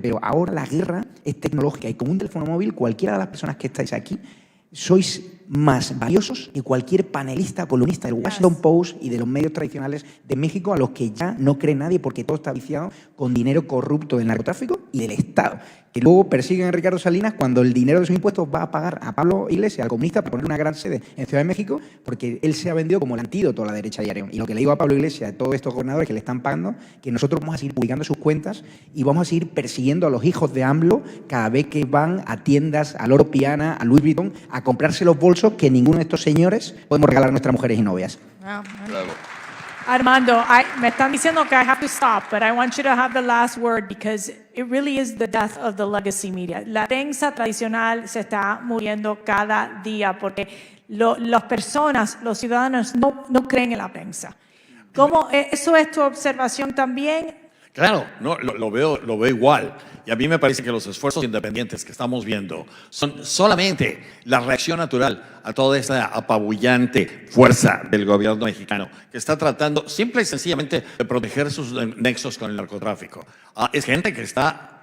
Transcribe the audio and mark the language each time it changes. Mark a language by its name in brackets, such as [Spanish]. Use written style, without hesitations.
[Spanish] Pero ahora la guerra es tecnológica y con un teléfono móvil cualquiera de las personas que estáis aquí sois más valiosos que cualquier panelista, columnista del Washington Post y de los medios tradicionales de México, a los que ya no cree nadie porque todo está viciado con dinero corrupto del narcotráfico y del Estado, que luego persiguen a Ricardo Salinas cuando el dinero de sus impuestos va a pagar a Pablo Iglesias, al comunista, para poner una gran sede en Ciudad de México, porque él se ha vendido como el antídoto a La Derecha Diario. Y lo que le digo a Pablo Iglesias, a todos estos gobernadores que le están pagando, que nosotros vamos a seguir publicando sus cuentas y vamos a seguir persiguiendo a los hijos de AMLO cada vez que van a tiendas, a Loro Piana, a Louis Vuitton, a comprarse los bolsos que ninguno de estos señores podemos regalar a nuestras mujeres y novias. Bravo. [English] Armando, [Spanish] me están diciendo que [English] I have to stop, but I want you to have the last word because it really is the death of the legacy media. [Spanish] La prensa tradicional se está muriendo cada día porque las personas, los ciudadanos no creen en la prensa. ¿Cómo eso es tu observación también? Claro, no, lo veo igual. Y a mí me parece que los esfuerzos independientes que estamos viendo son solamente la reacción natural a toda esta apabullante fuerza del gobierno mexicano que está tratando simple y sencillamente de proteger sus nexos con el narcotráfico. Es gente que está